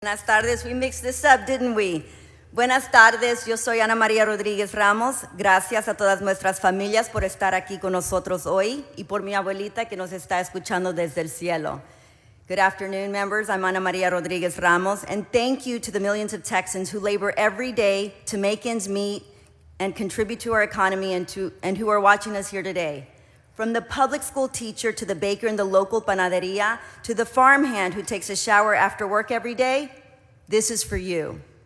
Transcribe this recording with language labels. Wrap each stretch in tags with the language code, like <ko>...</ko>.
<es>Buenas tardes,</es> <en>we mixed this up, didn't we?</en> <es>Buenas tardes, yo soy Ana María Rodríguez Ramos. Gracias a todas nuestras familias por estar aquí con nosotros hoy y por mi abuelita que nos está escuchando desde el cielo.</es> <en>Good afternoon, members. I'm Ana María Rodríguez Ramos, and thank you to the millions of Texans who labor every day to make ends meet and contribute to our economy and who are watching us here today. From the public school teacher to the baker in the local panaderia to the farmhand who takes a shower after work every day, this is for you.</en>